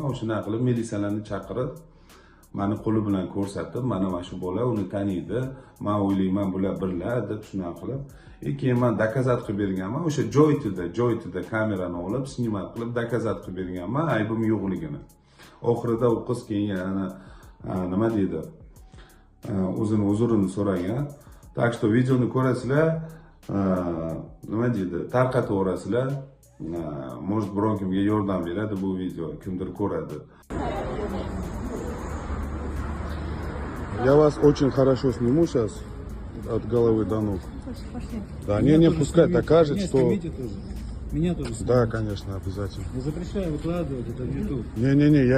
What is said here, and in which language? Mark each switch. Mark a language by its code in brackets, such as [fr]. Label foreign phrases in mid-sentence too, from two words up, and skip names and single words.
[uz] O'shunday qilib militsiyalarni chaqirib, meni qo'li bilan ko'rsatib, mana shu bola uni taniydi, men o'ylayman bular birlar deb shunday qilib, keyin men dokazat qilib berganman. O'sha joytida kamerani olib, snimat qilib dokazat qilib berganman aybim yo'qligini. Oxirida u qiz keyin yana nima deydi, o'zini uzrini so'ragan. Так что videoni ko'rasizlar, nima deydi, tarqataverasizlar. Может biron kimga yordam beradi bu video, kimdir ko'radi. [ru] Я вас очень хорошо сниму сейчас, от головы до ног. Пошли. Да, не, пускай докажет, что... Меня тоже снимите. Да, конечно, обязательно. Я запрещаю выкладывать это в YouTube. Не, я...